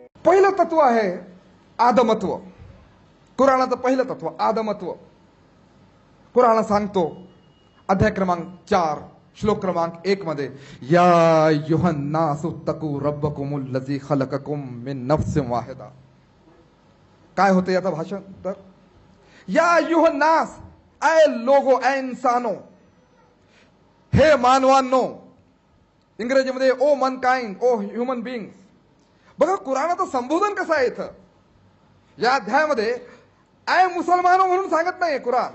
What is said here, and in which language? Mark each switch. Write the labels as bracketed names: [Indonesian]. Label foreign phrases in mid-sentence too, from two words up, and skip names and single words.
[Marathi] पहिलं तत्व आहे आदमत्व. कुराणाचं पहिलं तत्व आदमत्व. कुराण सांगतो अध्याय क्रमांक 4 श्लोक क्रमांक 1 मध्ये, [Arabic] يا أيها الناس اتقوا ربكم الذي خلقكم من نفس واحدة. [Marathi] काय होतं याचं भाषण? [Hindi] तर [Arabic] يا أيها الناس, [Hindi] ऐ लोगो, ऐ इंसानो, [Marathi] हे मानवांनो. [English] इंग्रजीमध्ये O mankind, O human beings. [Marathi] बघा कुराणाचं संबोधन कसं आहे इथं. या अध्यायामध्ये [Hindi] ऐ मुसलमानो [Marathi] म्हणून सांगत नाहीये कुराण.